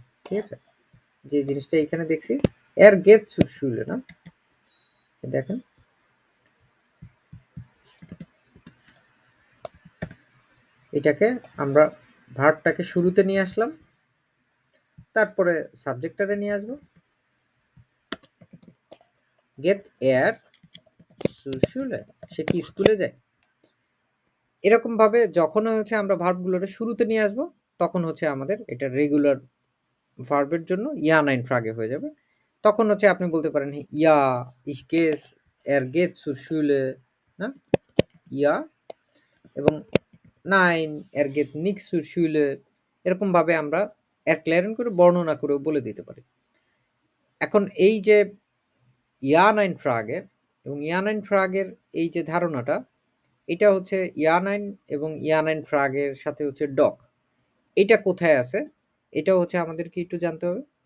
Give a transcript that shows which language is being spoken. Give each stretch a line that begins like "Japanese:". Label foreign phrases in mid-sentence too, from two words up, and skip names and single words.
Bangla: ঠিক আছে, যে জিনিসটা এখানে দেখছি, এর
German: geht zur Schule
Bangla: না, দেখেন এটাকে আমরা ভার্বটাকে শুরুতে নিয়ে আসলাম, তারপরে সাবজেক্টটারে নিয়ে আসবো,
German: geht er zur Schule,
Bangla: সে কি স্কুলে যায়। এরকম ভাবে যখন হচ্ছে আমরা ভার্বগুলোরে শুরুতে নিয়ে আসবো, তখন হচ্ছে আমাদের এটা রেগুলার ভার্বের জন্য
German: Ja Nein Frage
Bangla: হয়ে যাবে। তখন হচ্ছে আপনি বলতে পারেন
German: ইয়া ich gehe er geht zur Schule, না ইয়া, এবং নাইন er geht nicht zur Schule,
Bangla: এরকম ভাবে আমরা erklären করে বর্ণনা করে বলে দিতে পারি। এখন এই যে
German: Ja Nein Frage
Bangla: এবং
German: Ja Nein Frage
Bangla: এই যে ধারণাটা, এটা হচ্ছে
German: Ja Nein
Bangla: এবং
German: Ja Nein Frage
Bangla: সাথে হচ্ছে ডক, এটা কোথায় আছে, এটা হচ্ছে আমাদেরকে একটু জানতে হবে।